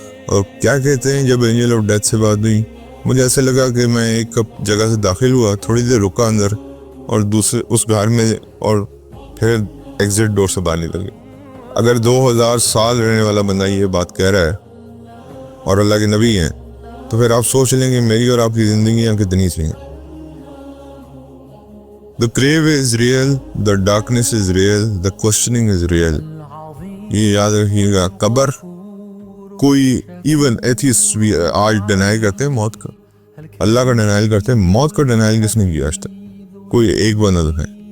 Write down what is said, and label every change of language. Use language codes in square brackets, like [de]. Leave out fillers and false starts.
[ur] اور کیا کہتے ہیں جب اینجل آف ڈیتھ سے بات ہوئی، مجھے ایسا لگا کہ میں ایک جگہ سے داخل ہوا، تھوڑی دیر رکا اندر اور دوسرے اس گھر میں، اور پھر ایگزٹ ڈور سے باہر نکل گیا. اگر 2000 سال رہنے والا بندہ یہ بات کہہ رہا ہے اور اللہ کے نبی ہیں، تو پھر آپ سوچ لیں کہ میری اور آپ کی زندگیاں کتنی سی ہیں. [en] The grave is real, the darkness is real, the questioning is real. [ur] یہ یاد رکھیے گا. قبر کوئی ایون ایتھیسٹ بھی آج ڈینائل کرتے ہیں موت کا، اللہ کا ڈینائل کرتے ہیں. موت کا ڈینائل کس نے کیا آج تک؟ کوئی ایک بندہ ہے.